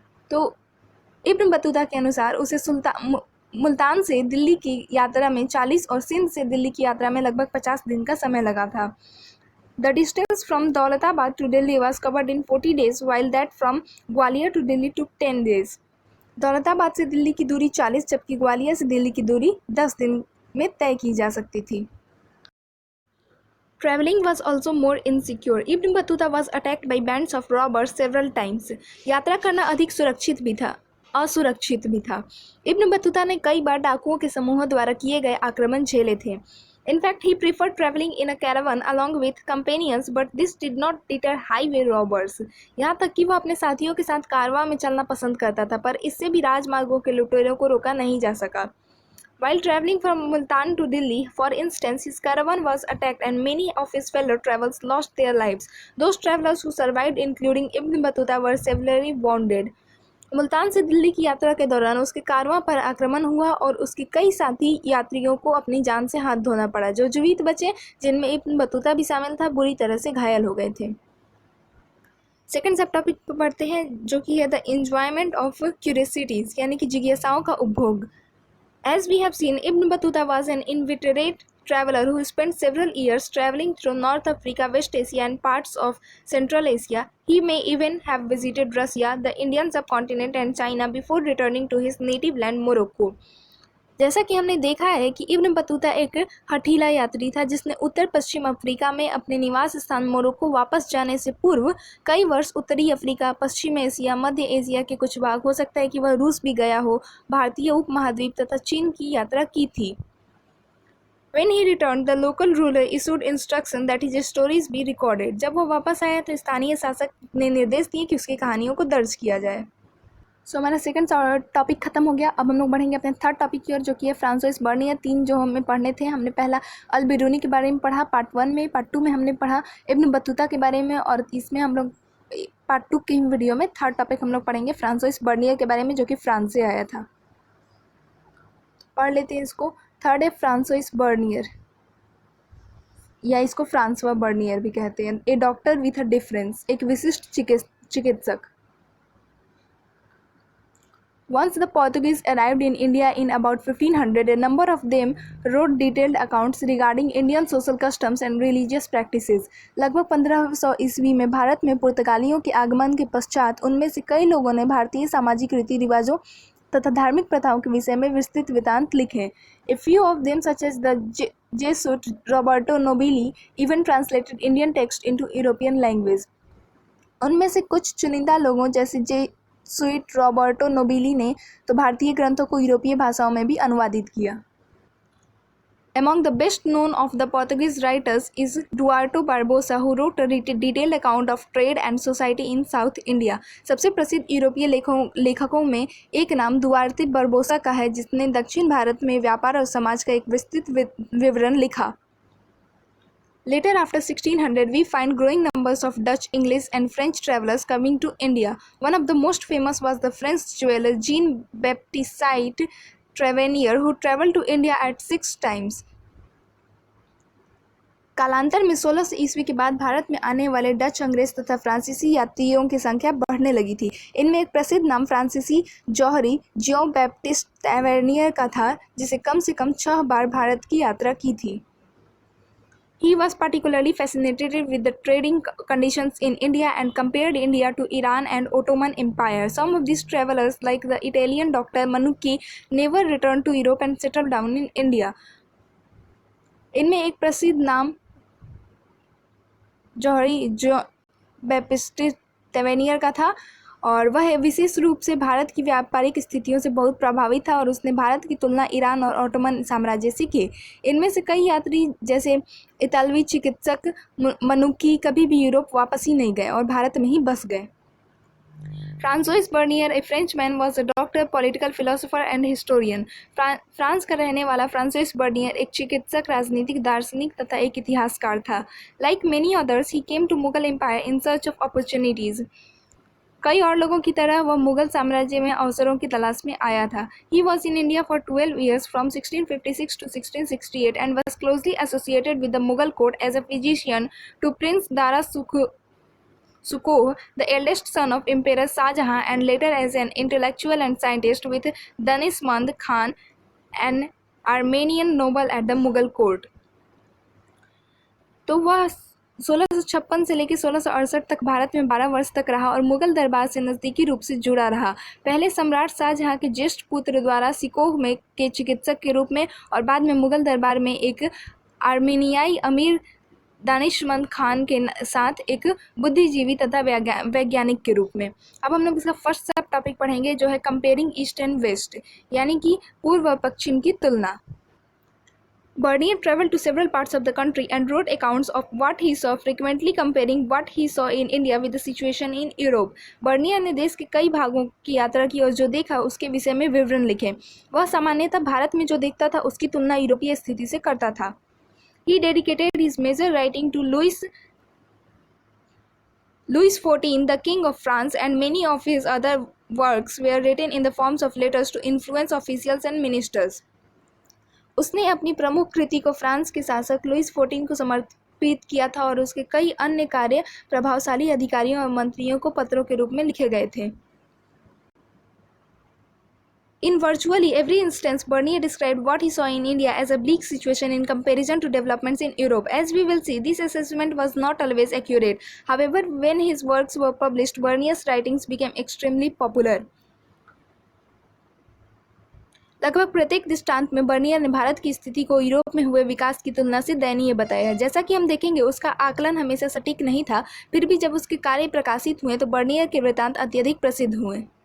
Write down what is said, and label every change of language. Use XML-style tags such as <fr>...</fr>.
<hi>तो Ibn Battuta के अनुसार उसे मुल्तान से दिल्ली की यात्रा में 40 और सिंध से दिल्ली की यात्रा में लगभग 50 दिन का समय लगा था।</hi> <en>The distance from Daulatabad to Delhi was covered in 40 days, while that from Gwalior to Delhi took 10 days।</en> <hi>Daulatabad से दिल्ली की दूरी 40, जबकि ग्वालियर से दिल्ली की दूरी 10 दिन में तय की जा सकती थी।</hi> <en>Traveling was also more insecure। Ibn Battuta was attacked by bands of robbers several times।</en> <hi>यात्रा करना अधिक असुरक्षित भी था। इब्न बतूता ने कई बार डाकुओं के समूहों द्वारा किए गए आक्रमण झेले थे।</hi> <en>In fact, he preferred traveling in a caravan along with companions, but this did not deter highway robbers।</en> <hi>यहाँ तक कि वह अपने साथियों के साथ कारवां में चलना पसंद करता था, पर इससे भी राजमार्गों के लुटेरों को रोका नहीं जा सका।</hi> <en>While traveling from Multan to Delhi, for instance, his caravan was attacked and many of his fellow travelers lost their lives। Those travelers who survived, including Ibn Battuta, were severely wounded।</en> <hi>Multan से दिल्ली की यात्रा के दौरान उसके कारवां पर आक्रमण हुआ और उसके कई साथी यात्रियों को अपनी जान से हाथ धोना पड़ा। जो जीवित बचे, जिनमें इब्न बतूता भी शामिल था, बुरी तरह से घायल हो गए थे। सेकंड सब टॉपिक पर पढ़ते हैं, जो कि है</hi> <en>the enjoyment of curiosities,</en> <hi>यानी कि जिज्ञासाओं का उपभोग।</hi> <en>As we have seen, Ibn Battuta was an inveterate traveler who spent several years traveling through North Africa, West Asia and parts of Central Asia। He may even have visited Russia, the Indian subcontinent and China before returning to his native land Morocco।</en> <hi>जैसा कि हमने देखा है कि Ibn Battuta एक हठीला यात्री था, जिसने उत्तर पश्चिम अफ्रीका में अपने निवास स्थान मोरक्को वापस जाने से पूर्व कई वर्ष उत्तरी अफ्रीका, पश्चिम एशिया, मध्य एशिया के कुछ भाग, हो सकता है कि वह रूस भी गया हो, भारतीय उपमहाद्वीप तथा चीन की यात्रा की थी।</hi> <en>When he returned, the local ruler issued instruction that his stories be recorded।</en> <hi>जब वह वापस आया तो स्थानीय शासक ने निर्देश दिए कि उसकी कहानियों को दर्ज किया जाए। हमारा सेकंड टॉपिक खत्म हो गया। अब हम लोग बढ़ेंगे अपने थर्ड टॉपिक की ओर, जो कि है फ्रांसोइस बर्नियर। 3 जो हमें पढ़ने थे, हमने पहला अल बिरूनी के बारे में पढ़ा पार्ट 1 में, पार्ट 2 में हमने पढ़ा इब्न बतूता के बारे में, और इसमें हम लोग पार्ट 2 की वीडियो में थर्ड टॉपिक हम लोग पढ़ेंगे फ्रांसोइस बर्नियर के बारे में, जो कि फ्रांस से आया था। पढ़ लेते हैं इसको। थर्ड है फ्रांसोइस बर्नियर, या इसको फ्रांसवा बर्नियर भी कहते हैं।</hi> <en>a doctor with a difference,</en> <hi>एक विशिष्ट चिकित्सक।</hi> <en>Once the Portuguese arrived in India in about 1500, a number of them wrote detailed accounts regarding Indian social customs and religious practices।</en> <hi>लगभग 1500 ईस्वी में भारत में पुर्तगालियों के आगमन के पश्चात उनमें से कई लोगों ने भारतीय सामाजिक रीति रिवाजों तथा धार्मिक प्रथाओं के विषय में विस्तृत वृत्तांत लिखे।</hi> <en>A few of them, such as the Jesuit Roberto Nobili, even translated Indian text into European language।</en> <hi>उनमें से कुछ चुनिंदा लोगों जैसे जेसुइट रॉबर्टो नोबिली ने तो भारतीय ग्रंथों को यूरोपीय भाषाओं में भी अनुवादित किया।</hi> <en>Among the best known of the Portuguese writers is Duarte Barbosa, who wrote a detailed account of trade and society in South India.</en> <hi>सबसे प्रसिद्ध यूरोपीय लेखकों में एक नाम दुआर्ते बरबोसा का है, जिसने दक्षिण भारत में व्यापार और समाज का एक विस्तृत विवरण लिखा.</hi> <en>Later, after 1600, we find growing numbers of Dutch, English, and French travelers coming to India. One of the most famous was the French jeweler Jean-Baptiste Tavernier, who traveled to India at 6 times.</en> <hi>कालांतर में 1600 ईस्वी के बाद भारत में आने वाले Dutch, अंग्रेज तथा फ्रांसीसी यात्रियों की संख्या बढ़ने लगी थी. इनमें एक प्रसिद्ध नाम फ्रांसीसी जौहरी जियो बैप्टिस्ट टैवर्नियर का था, जिसे कम से कम 6 बार भारत की यात्रा की थी.</hi> <en>He was particularly fascinated with the trading conditions in India and compared India to Iran and Ottoman Empire. Some of these travelers, like the Italian doctor Manucci, never returned to Europe and settled down in India.</en> <hi>इनमें एक प्रसिद्ध नाम जौहरी Baptist Tavernier का था और वह विशेष रूप से भारत की व्यापारिक स्थितियों से बहुत प्रभावित था और उसने भारत की तुलना ईरान और ऑटोमन साम्राज्य से की. इनमें से कई यात्री जैसे इतालवी चिकित्सक मनुक्की कभी भी यूरोप वापस ही नहीं गए और भारत में ही बस गए.</hi> <en>Francois Bernier, a French man, was a doctor, political philosopher and historian.</en> <hi>France का रहने वाला फ्रांसोइस बर्नियर एक चिकित्सक, राजनीतिक दार्शनिक तथा एक इतिहासकार था.</hi> <en>Like many others, he came to Mughal empire in search of opportunities.</en> <hi>कई और लोगों की तरह वह मुगल साम्राज्य में अवसरों की तलाश में आया था.</hi> <en>He was in India for 12 years from 1656 to 1668 and was closely associated with the Mughal court as a physician to Prince Dara Shikoh, the eldest son of Emperor Shah Jahan, and later as an intellectual and scientist with Danishmand Khan, an Armenian noble at the Mughal court.</en> <hi>तो वह 1656 से लेकर 1668 तक भारत में 12 वर्ष तक रहा और मुगल दरबार से नज़दीकी रूप से जुड़ा रहा. पहले सम्राट शाहजहां के ज्येष्ठ पुत्र द्वारा सिकोह में के चिकित्सक के रूप में और बाद में मुगल दरबार में एक आर्मेनियाई अमीर दानिशमंद खान के साथ एक बुद्धिजीवी तथा वैज्ञानिक के रूप में. अब हम लोग इसका फर्स्ट सब टॉपिक पढ़ेंगे, जो है</hi> <en>comparing east and west,</en> <hi>यानी कि पूर्व और पश्चिम की तुलना.</hi> <en>Bernier traveled to several parts of the country and wrote accounts of what he saw, frequently comparing what he saw in India with the situation in Europe.</en> <hi>Bernier ने देश के कई भागों की यात्रा की और जो देखा उसके विषय में विवरण लिखे. वह सामान्यतः भारत में जो देखता था उसकी तुलना यूरोपीय स्थिति से करता था.</hi> <en>He dedicated his major writing to Louis XIV, the King of France, and many of his other works were written in the forms of letters to influence officials and ministers.</en> <hi>उसने अपनी प्रमुख कृति को फ्रांस के शासक Lewis 14 को समर्पित किया था और उसके कई अन्य कार्य प्रभावशाली अधिकारियों और मंत्रियों को पत्रों के रूप में लिखे गए थे.</hi> <en>In virtually every instance, Bernier described what he saw in India as a bleak situation in comparison to developments in Europe. As we will see, this assessment was not always accurate. However, when his works were published, Bernier's writings became extremely popular.</en> <hi>लगभग प्रत्येक दृष्टांत में Bernier ने भारत की स्थिति को Europe में हुए विकास की तुलना से दयनीय बताया है. जैसा कि हम देखेंगे, उसका आकलन हमेशा सटीक नहीं था. फिर भी जब उसके कार्य प्रकाशित हुए तो बर्नियर के वृत्तांत अत्यधिक प्रसिद्ध हुए.</hi>